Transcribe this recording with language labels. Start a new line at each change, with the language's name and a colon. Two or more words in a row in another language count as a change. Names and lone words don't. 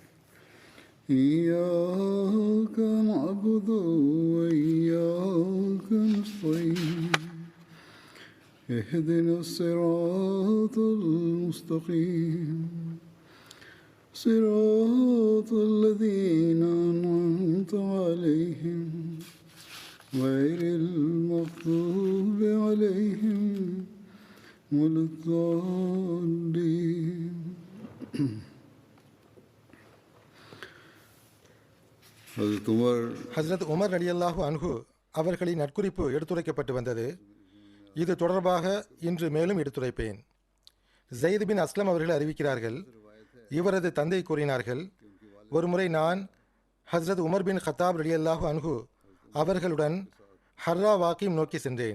Arabic: إياك نعبد وإياك نستعين اهدنا الصراط المستقيم صراط الذين أنعمت عليهم غير المغضوب عليهم ولا الضالين.
Tamil: ஹஸ்ரத் உமர்
Arabic: رضي الله عنه
Tamil: அவர்களின் நற்குறிப்பு எடுத்துரைக்கப்பட்டு வந்தது. இது தொடர்பாக இன்று மேலும் எடுத்துரைப்பேன். ஜெயித் பின் அஸ்லம் அவர்கள் அறிவிக்கிறார்கள், இவரது தந்தை கூறினார்கள், ஒருமுறை நான் ஹஸ்ரத் உமர் பின் ஹத்தாப்
Arabic: رضي الله عنه
Tamil: அவர்களுடன் ஹர்ரா வாக்கிம் நோக்கி சென்றேன்.